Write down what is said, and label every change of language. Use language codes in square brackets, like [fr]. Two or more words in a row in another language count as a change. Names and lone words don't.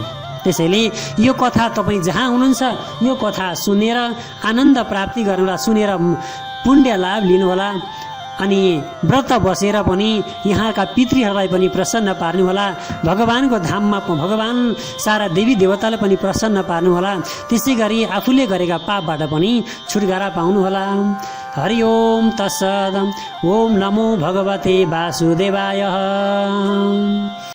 [ne] त्यसैले यो कथा तपाईँ जहाँ हुनुहुन्छ यो कथा सुनेर आनन्द प्राप्ति गर्नुहोला, सुनेर पुण्य लाभ लिनुहोला। अनि व्रत बसेर पनि यहाँका पितृहरूलाई पनि प्रसन्न पार्नुहोला। भगवानको धाममा भगवान सारा देवी देवतालाई पनि प्रसन्न पार्नुहोला। त्यसै गरी आफूले गरेका पापबाट पनि छुटकारा पाउनुहोला। [sa] हरि ओम तत्सत्। ओम नमो भगवते वासुदेवाय।